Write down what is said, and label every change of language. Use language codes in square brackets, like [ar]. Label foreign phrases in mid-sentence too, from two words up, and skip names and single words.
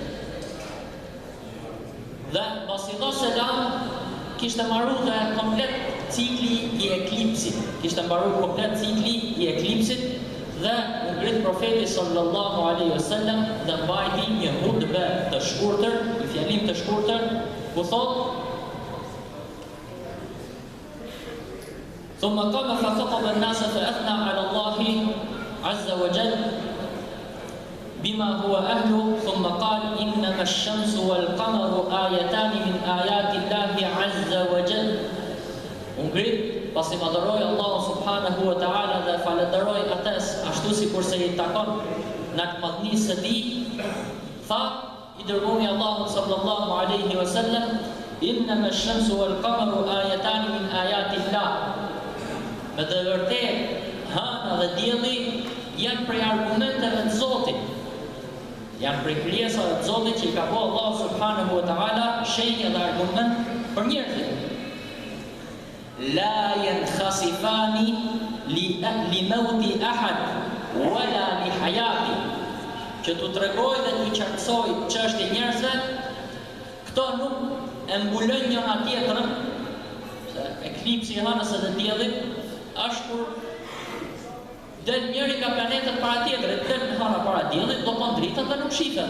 [sq] Dhe pasi dha selam, kishte mbaruar dhe komplet cikli I eklipsit. Kishte mbaruar komplet cikli I eklipsit dhe u ngrit profeti [ar] صلى الله عليه وسلم [sq] dhe mbajti një hutbë të shkurtër, një fjalim të shkurtër, ku thotë: [ar] ثم قام فخطب الناس فأثنى على الله عز وجل بما هو أهله ثم قال إنما الشمس والقمر آيتان من آيات الله عز وجل. [sq] Ngrit, pasi madhëroi Allahu [ar] سبحانه وتعالى [sq] dhe falenderoi atës ashtu sikurse I takon në madhnisë së tij, tha I dërguari Allahu [ar] صلى الله عليه وسلم: إنما الشمس والقمر آيتان من آيات الله. [sq] Me të vërtet, hëna dhe dielli janë prej argumenteve të Zotit. Janë prej krijesave të Zotit që I ka bërë Allahu [ar] سبحانه وتعالى [sq] shenjë dhe argument për njerëzit. [ar] لا ينخسفان لموت أحد ولا لحياته. [sq] Që t'u tregoj dhe t'u qartësoj çështje njerëzve, këto nuk e mbulojnë njëra tjetrën, se eklipsi I hënës dhe diellit është kur del njëri nga planetet para tjetrit, del në hana para diellit, do kon dritën dhe nuk shitet.